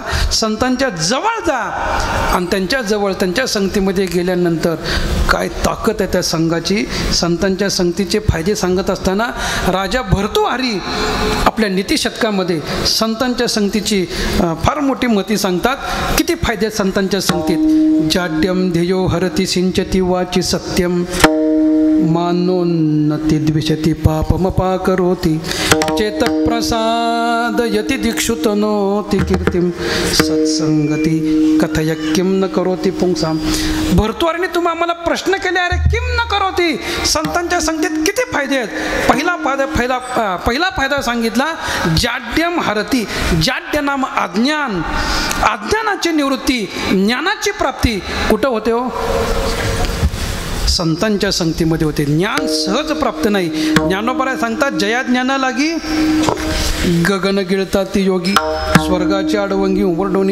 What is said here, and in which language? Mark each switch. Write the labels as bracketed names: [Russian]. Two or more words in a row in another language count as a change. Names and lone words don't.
[Marathi] संतांच्या जवळ जा आणि त्यांच्या जवळ त्यांच्या संगतीमध्ये गेल्यानंतर काय ताकद आहे त्या संघाची. संतांच्या संगतीचे फायदे सांगत असताना राजा भर्तृहरी आपल्या नीतिशतकामध्ये संतांच्या संगतीची फार मोठी मती सांगतात. किती फायदे आहेत संतांच्या संगतीत. [Sanskrit] जाड्यम ध्येयो हरती सिंचती वाची सत्यम मानोन्नति द्विषति पापमपा करोति चेतप्रसाद यति दीक्षुतनोति कीर्तिम सत्संगती कथय किम न करोति पुंसाम. [Marathi] भर्तृहरीने तुम्ही आम्हाला प्रश्न केले, अरे [Sanskrit] किम न करोति. [Marathi] संतांच्या संगतीत किती फायदे आहेत. पहिला फायदा सांगितला [Sanskrit] जाड्यम हरती. [Marathi] जाड्य नाम अज्ञान, अज्ञानाची निवृत्ती, ज्ञानाची प्राप्ती कुठं होते हो, संतांच्या संगतीमध्ये होते. ज्ञान सहज प्राप्त नाही. ज्ञानोबराय सांगतात जया ज्ञाना लागी गगन गिळतात ती योगी स्वर्गाची आडवंगी उंबरडोनी.